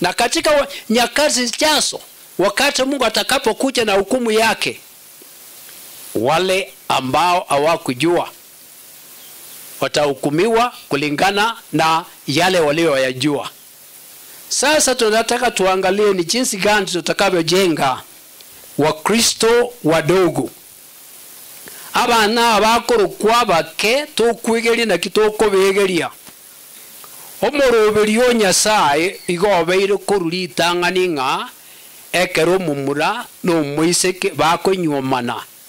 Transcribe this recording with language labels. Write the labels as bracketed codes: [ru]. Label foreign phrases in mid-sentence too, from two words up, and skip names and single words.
[sw] Na katika nyakati zijazo, wakati Mungu atakapokuja na hukumu yake, wale ambao hawakujua watahukumiwa kulingana na yale walioyajua. Sasa tunataka tuangalie ni jinsi gani tutakavyojenga Wakristo wadogo. [guz] Abana abakuru kwa bake tukwigeria na kitoko begeria. Omoroberio Nyasaye igobeire kururitang'ani ng'a ekero mumura no muiseke bakonyomana.